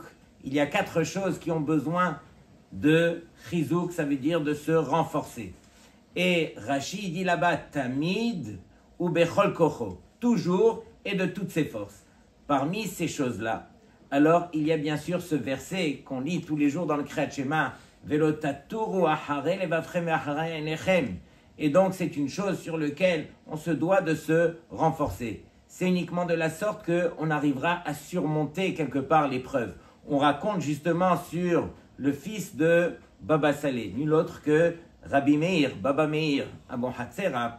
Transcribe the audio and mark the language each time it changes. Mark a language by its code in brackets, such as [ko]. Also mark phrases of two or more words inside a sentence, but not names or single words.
[fr] Il y a 4 choses qui ont besoin de Chizuk, ça veut dire de se renforcer. Et Rashi dit là-bas [he] תמיד ובכל כחו, [fr] toujours et de toutes ses forces. Parmi ces choses-là, alors il y a bien sûr ce verset qu'on lit tous les jours dans le [he] קריאת שמע, ולא תתורו אחרי לבבכם אחרי עיניכם. [fr] Et donc c'est une chose sur laquelle on se doit de se renforcer. C'est uniquement de la sorte qu'on arrivera à surmonter quelque part l'épreuve. On raconte justement sur le fils de Baba Saleh, nul autre que Rabbi Meir, Baba Meir, Abou Hatzera.